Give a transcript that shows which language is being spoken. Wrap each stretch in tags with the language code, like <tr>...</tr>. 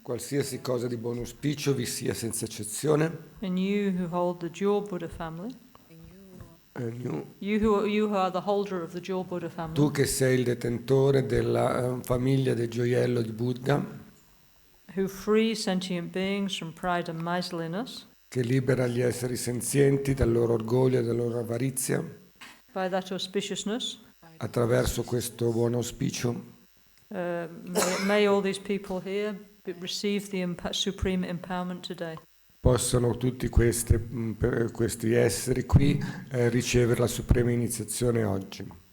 <it>Qualsiasi cosa di buon auspicio vi sia senza eccezione.</it> <en>And you who hold the dual Buddha family. You who are the holder of the dual Buddha family.</en> <it>Tu che sei il detentore della famiglia del gioiello di Buddha.</it> <en>Who free sentient beings from pride and miserliness.</en> <it>Che libera gli esseri senzienti dal loro orgoglio e dalla loro avarizia.</it> <en>By that auspiciousness.</en> <it>Attraverso questo buon auspicio.</it> <en>May all these people here receive the supreme empowerment today.</en> <it>Possano tutti questi esseri qui ricevere la suprema iniziazione oggi.</it>